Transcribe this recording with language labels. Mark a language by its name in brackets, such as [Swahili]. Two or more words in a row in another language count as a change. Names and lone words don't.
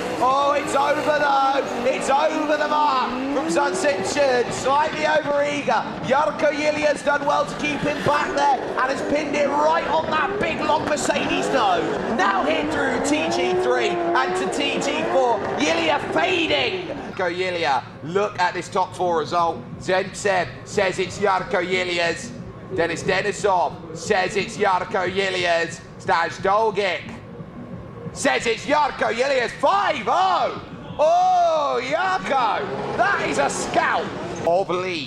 [English] Oh, it's over though. It's over the mark from Sun Sin-chun. Slightly over eager. Jarkko Yilia's done well to keep him back there and has pinned it right on that big long Mercedes nose. Now hit through TG3 and to TG4. Ylia fading. Jarkko Ylia, look at this top 4 result. Zemtsev says it's Jarkko Yilia's. Denis Denisov says it's Jarkko Yilia's. Stas Dolgit says it's Jarkko Yilia's. 5-0. Oh, Jarkko, that is a scalp of lead.